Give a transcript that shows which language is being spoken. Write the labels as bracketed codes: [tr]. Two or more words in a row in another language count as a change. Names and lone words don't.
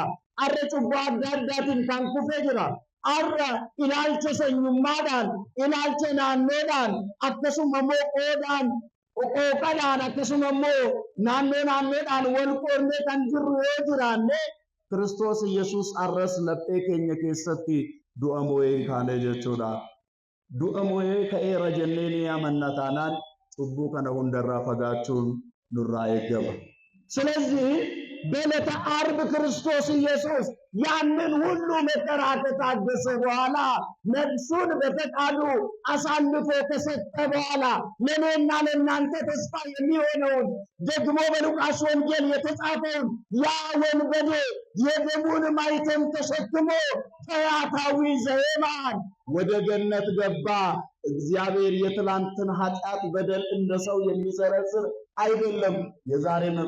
[om] Har'a cubbuu adda addaatiin kan kufee jira. Har'a ilaalcha sanyummaadhaan, ilaalcha naannoodhaan, akkasuma immoo qooqadhaan, akkasuma immoo naannoodhaan wal qoonnee kan jirru yoo jiraanne Kiristoos Yesuus har'as laphee keenya keessatti du'a moo'ee kaane jechuudha. Du'a moo'ee ka'eera jennee ni amanna taanaan cubbuu kana hundarraa fagaachuun nurraa eegama. [am] ስለዚህ በዕለተ ዓርብ ክርስቶስ ኢየሱስ ያንን ሁሉ መከራ ከታገሰ በኋላ ነፍሱን በፈቃዱ አሳልፎ ከሰጠ በኋላ ለእኔና ለእናንተ ተስፋ የሚሆነውን ደግሞ በሉቃስ ወንጌል የተጻፈውን ያ ወንበዴ የደሙን ማኅተም ተሸክሞ ፈያታዊ ዘየማን ወደ ገነት ገባ። እግዚአብሔር የትላንትን ኃጢአት በደል እንደ ሰው የሚዘረዝር አይደለም፣ የዛሬ